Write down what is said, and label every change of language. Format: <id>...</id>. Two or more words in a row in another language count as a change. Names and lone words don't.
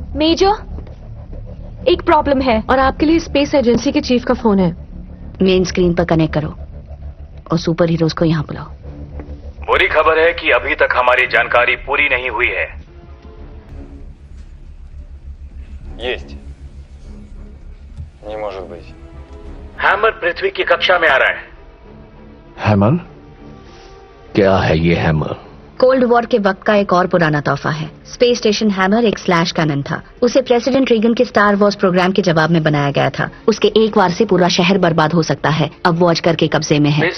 <hi>मेजर, एक प्रॉब्लम है। और आपके लिए</hi> <en>space agency</en> <hi>के चीफ का फोन है।</hi> <en>main screen</en> <hi>पर कनेक्ट करो और</hi> <en>super heroes</en> <hi>को यहाँ बुलाओ। बुरी खबर है कि अभी तक हमारी जानकारी पूरी नहीं हुई है।</hi> <ru>Есть. Не может быть.</ru> <hi>हैमर पृथ्वी की कक्षा में आ रहा है। हैमर? क्या है ये हैमर?</hi> <en>Cold War</en> <hi>के वक्त का एक और पुराना तोहफा है।</hi> <en>space station</en> <hi>हैमर एक</hi> <en>slash cannon</en> <hi>था। उसे प्रेसिडेंट रीगन के स्टार वॉर्स प्रोग्राम के जवाब में बनाया गया था। उसके एक वार से पूरा शहर बर्बाद हो सकता है। अब वो अजगर के कब्जे में है।</hi>